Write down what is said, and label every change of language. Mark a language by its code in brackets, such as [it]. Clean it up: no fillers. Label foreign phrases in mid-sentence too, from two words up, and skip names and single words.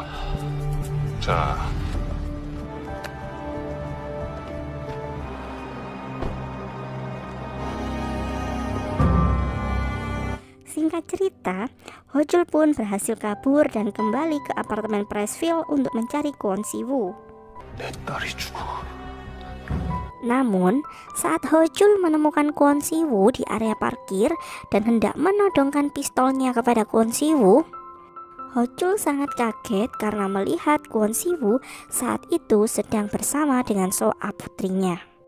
[ko] 자, [id] Singkat cerita, Ho-jul pun berhasil kabur dan kembali ke apartemen Priceville untuk mencari Kwon Si-woo. [ko] 내 딸이 죽어. [id] Namun, saat Ho-jul menemukan Kwon Si-woo di area parkir dan hendak menodongkan pistolnya kepada Kwon Si-woo, Ho-jul sangat kaget karena melihat Kwon Si-woo saat itu sedang bersama dengan So-ah putrinya.